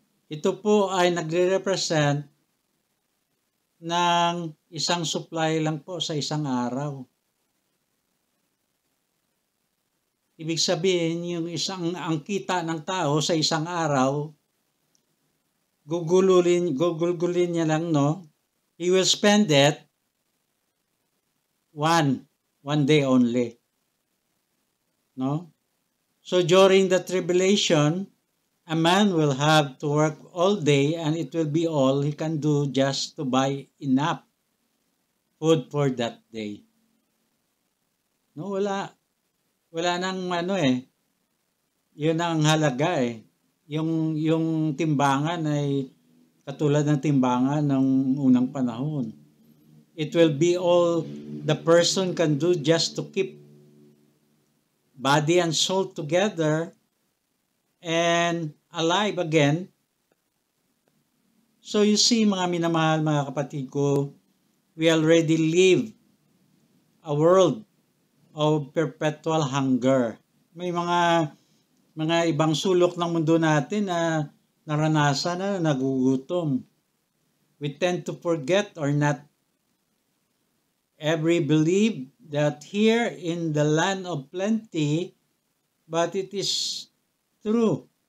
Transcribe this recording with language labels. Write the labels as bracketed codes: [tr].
[tl] Ito po ay nagre-represent ng isang supply lang po sa isang araw. Ibig sabihin, ang kita ng tao sa isang araw, gugulin niya lang, no? [en] He will spend it one day only. No? So during the tribulation, a man will have to work all day and it will be all he can do just to buy enough food for that day. [tl] No, wala nang yun ang halaga eh. Yung timbangan ay katulad ng timbangan ng unang panahon. [en] It will be all the person can do just to keep body and soul together and alive again. So you see, [tl] mga minamahal, mga kapatid ko, [en] we already live a world of perpetual hunger. [tl] May mga ibang sulok ng mundo natin na naranasan na nagugutom. [en] We tend to forget or not every believe that here in the land of plenty, but it is true.